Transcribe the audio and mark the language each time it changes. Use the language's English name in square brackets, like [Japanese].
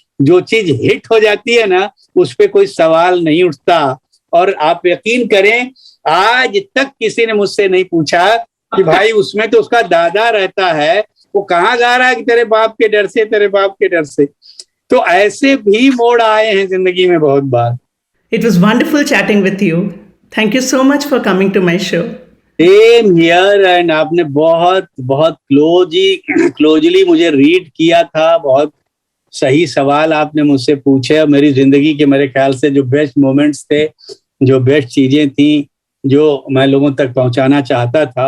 [Hindi] जो चीज हिट हो जाती है ना उस पर कोई सवाल नहीं उठता। और आप यकीन करें आज तक किसी ने मुझसे नहीं पूछा कि भाई उसमें तो उसका दादा रहता है, वो कहाँ गा रहा है कि तेरे बाप के डर से, तेरे बाप के डर से। तो ऐसे भी मोड़ आए हैं जिंदगी में बहुत बार। [English] It was wonderful chatting with you. Thank you so much for coming to my show. Same here. [Hindi] And आपने बहुत बहुत क्लोजली मुझे रीड किया था, बहुत सही सवाल आपने मुझसे पूछे, और मेरी जिंदगी के मेरे ख्याल से जो बेस्ट मोमेंट्स थे, जो बेस्ट चीजें थी, जो मैं लोगों तक पहुंचाना चाहता था।